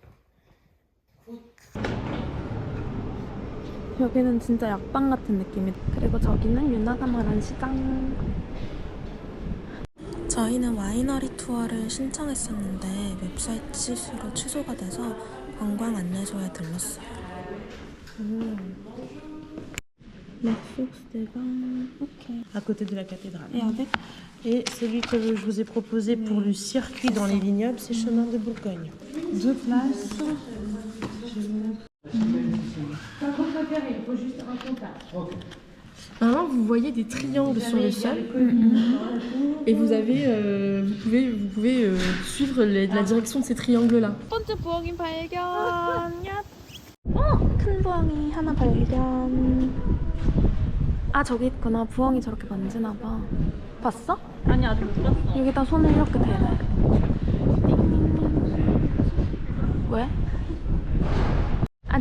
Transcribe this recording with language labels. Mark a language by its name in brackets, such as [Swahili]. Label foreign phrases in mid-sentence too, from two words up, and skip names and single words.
[Korean] 여기는 진짜 약방 같은 느낌이다. 그리고 저기는 유나가 말한 시장. 저희는 와이너리 투어를 신청했었는데 웹사이트 실수로 취소가 돼서 관광 안내소에 들렀어요. [French] La source des vins, ok. À côté de la cathédrale. Et avec? Et celui que je vous ai proposé pour le circuit dans les vignobles, c'est chemin de Bourgogne. 2 places. Il faut juste un contact. Normalement, vous voyez des triangles sur le sol et vous pouvez suivre la direction de ces triangles-là. [Korean] 첫 번째 부엉이 발견. 야. 큰 부엉이 하나 발견. 아, 저기 있구나. 부엉이 저렇게 만지나 봐. 봤어? 아니 아직 못 봤어. 여기다 손을 이렇게 대래. 왜? 아니.